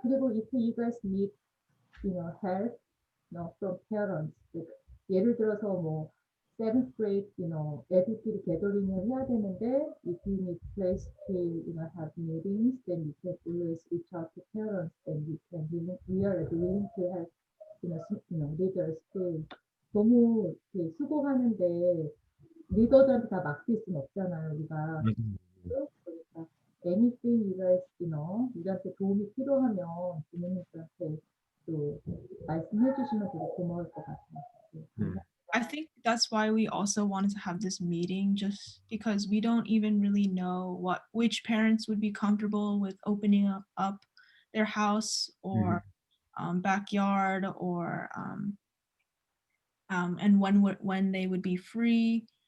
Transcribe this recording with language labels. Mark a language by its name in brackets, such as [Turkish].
[English] 그리고 if you guys need, help, from parents, [Korean] 예를 들어서 뭐 [English] seventh grade, [Korean] 애들끼리 [English] gathering을 해야 되는데 if you need place to, have meetings, then you can always reach out to parents, and we are willing to help, leaders to [Korean] 너무 이렇게 수고하는데 리더들한테 다 맡길 수는 없잖아요, 우리가. 그러니까 [English] anything you guys, [Korean] 우리한테 도움이 필요하면 부모님들한테 또 말씀해 주시면 되게 고마울 것 같아요. [English] I think that's why we also wanted to have this meeting, just because we don't even really know which parents would be comfortable with opening up their house or backyard, or and when they would be free.